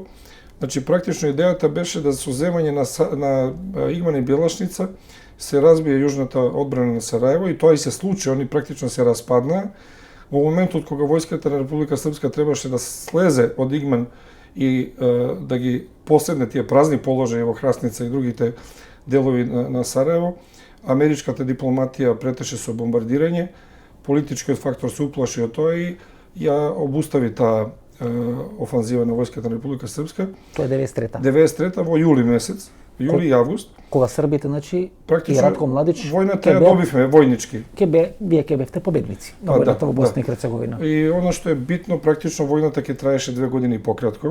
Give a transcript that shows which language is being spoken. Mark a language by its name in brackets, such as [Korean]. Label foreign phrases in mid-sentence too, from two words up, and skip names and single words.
[Macedonian] Значи, практично идејата беше да со земање на Игман и Белашница се разбие јужната одбрана на Сараево и тоа и се случи, они практично се распаднаа. Во моментот кога војската на Република Српска требаше да слезе од Игман и да ги поседне тие празни положаи во Храсница и другите делови на Сараево, америчката дипломатија претеше со бомбардирање, [Serbian] politički faktor se uplašio to i obustavi ta ofanziva na vojskата на Република Српска. [Macedonian] Тоа е 93-та. 93-та во јули месец, јули и август. Кога Србите, значи, и Практично Ратко Младич, војната ја добивме војнички. вие ке бевте победници на војната во Босна и Херцеговина. И оно што е битно, практично војната ќе траеше 2 години и пократко.